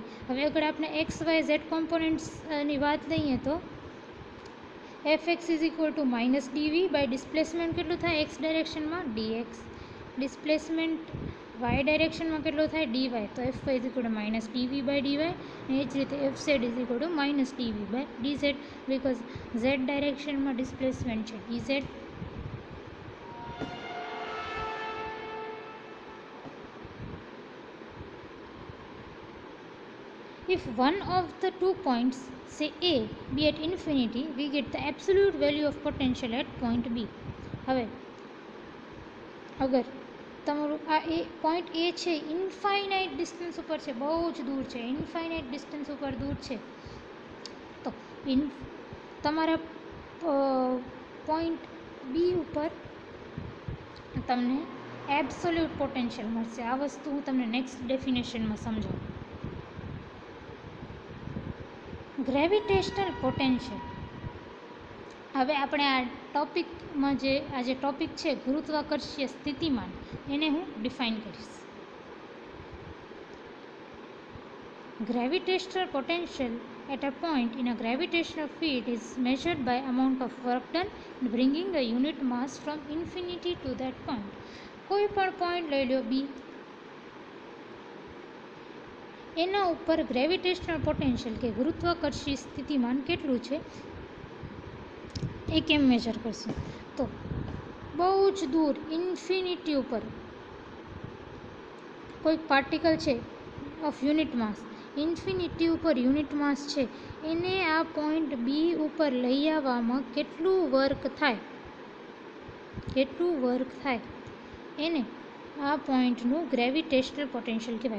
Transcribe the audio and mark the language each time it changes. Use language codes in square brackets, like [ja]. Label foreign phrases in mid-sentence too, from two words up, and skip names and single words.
[gu] હવે અગર આપણે XYZ કોમ્પોનન્ટ્સની વાત લઈએ તો Fx [en] is equal to minus dV by displacement [gu] કેટલું થાય? X ડાયરેક્શનમાં DX. ડિસ્પ્લેસમેન્ટ Y ડાયરેક્શનમાં કેટલું થાય? DY. [en] તો Fy is equal to minus dV by dy. [gu] અને એ જ રીતે Fz [en] is equal to minus dV by [gu] DZ, [en] because Z directionમાં displacement [gu] છે DZ. [en] If one of the 2 points, say A, be at infinity, we get the absolute value of potential at point B. [gu] હવે અગર તમારું આ પોઈન્ટ A છે [en] infinite distance [gu] ઉપર છે, બહુ જ દૂર છે, [en] infinite distance [gu] ઉપર દૂર છે, તો તમારા પોઈન્ટ B ઉપર તમને [en] absolute potential [gu] મળશે. આ વસ્તુ હું તમને [en] next definitionમાં [gu] સમજાવું. [en] gravitational potential. [gu] હવે આપણે આ ટોપિકમાં આ જે ટોપિક છે ગુરુત્વાકર્ષીય સ્થિતિમાન, એને હું ડિફાઇન કરીશ. [en] Gravitational potential at a point in a gravitational field is measured by amount of work done in bringing a unit mass from infinity to that point. [gu] કોઈ પણ પોઈન્ટ લઈ લો B, એના ઉપર [en] gravitational potential [gu] કે ગુરુત્વાકર્ષી સ્થિતિમાન કેટલું છે એ કેમ મેજર કરશું? તો બહુ જ દૂર ઇન્ફિનિટી ઉપર કોઈ પાર્ટિકલ છે [en] of unit mass, [gu] ઇન્ફિનિટી ઉપર [en] unit mass [gu] છે, એને આ પોઈન્ટ બી ઉપર લઈ આવવામાં કેટલું વર્ક થાય, એને આ પોઈન્ટનું [en] gravitational potential [gu] કહેવાય.